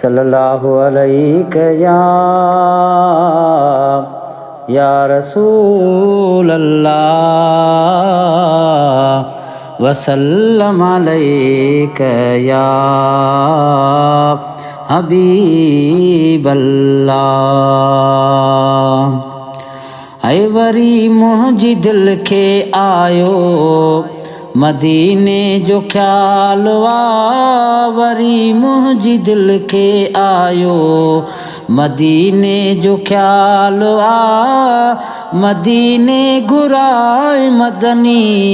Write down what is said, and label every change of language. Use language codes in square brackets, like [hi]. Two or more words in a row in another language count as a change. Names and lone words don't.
[ar] صلی اللہ علیک یا، یا رسول اللہ، وسلم علیک یا حبیب اللہ۔ [sd] اے وری منهنجي دل کي آيو مديني جو خيال وا، وري منهنجي دل کي آيو مديني جو خيال وا، مديني گهرائي مدني،